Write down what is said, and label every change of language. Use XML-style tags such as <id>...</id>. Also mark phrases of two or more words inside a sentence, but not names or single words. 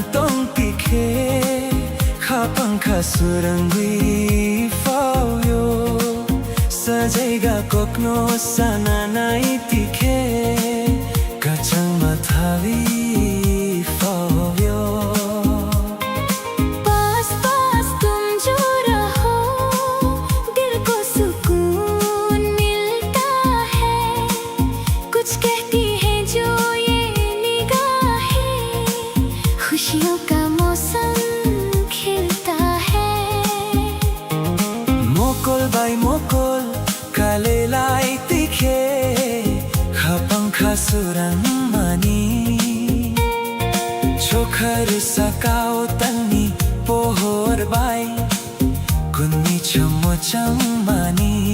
<trp>tong tikhe khapangkha surangui fauyo sajaiga kokno sananai tikhe kachang mathavi fauyo.</trp> <hi>पास पास तुम जो रहो दिल को सुकून मिलता है. कुछ कहती है जो ये निगाहें, खुशियों का मौसम खिलता है.</hi> <trp>Mokol by mokol kalelai tikhe khapangkha surang mani. Chokhar sakao tani pohor bai kunni chamochang mani.</trp>